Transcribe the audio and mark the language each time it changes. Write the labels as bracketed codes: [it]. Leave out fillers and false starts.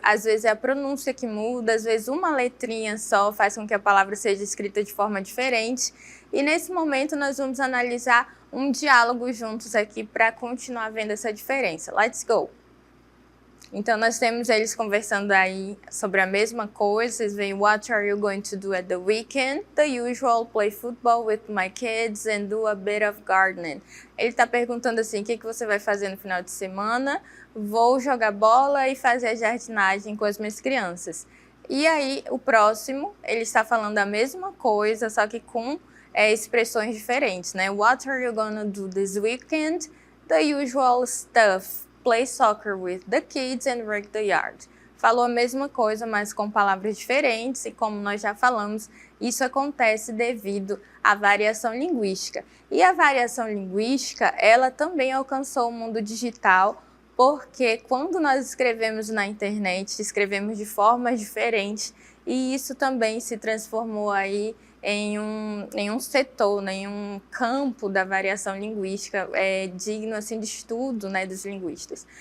[pt] Às vezes é a pronúncia que muda, às vezes uma letrinha só faz com que a palavra seja escrita de forma diferente. E nesse momento nós vamos analisar um diálogo juntos aqui para continuar vendo essa diferença. [en] Let's go! [pt] Então, nós temos eles conversando aí sobre a mesma coisa. Vocês veem, [en] what are you going to do at the weekend? The usual, play football with my kids and do a bit of gardening. [pt] Ele está perguntando assim, o que você vai fazer no final de semana? Vou jogar bola e fazer a jardinagem com as minhas crianças. E aí, o próximo, ele está falando a mesma coisa, só que com expressões diferentes, né? [en] What are you gonna do this weekend? The usual stuff. Play soccer with the kids and work the yard. [pt] Falou a mesma coisa, mas com palavras diferentes e como nós já falamos, isso acontece devido à variação linguística. E a variação linguística, ela também alcançou o mundo digital, porque quando nós escrevemos na internet, escrevemos de formas diferentes e isso também se transformou aí em um setor, né, em um campo da variação linguística digno assim, de estudo, né, dos linguistas.